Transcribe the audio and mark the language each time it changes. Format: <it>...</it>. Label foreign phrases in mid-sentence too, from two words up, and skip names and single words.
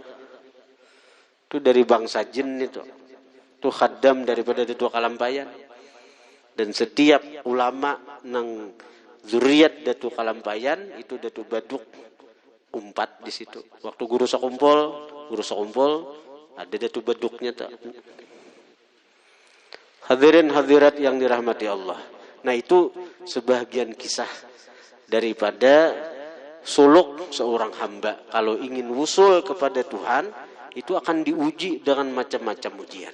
<id>Itu dari bangsa jin itu. Itu khaddam daripada Datuk Kalampayan. Dan setiap ulama nang zuriat Datuk Kalampayan itu Datuk Baduk umpat di situ. Waktu guru sekumpul ada Datuk Baduknya tak. Hadirin hadirat yang dirahmati Allah. Nah itu sebagian kisah daripada suluk seorang hamba. Kalau ingin wusul kepada Tuhan itu akan diuji dengan macam-macam ujian.</id>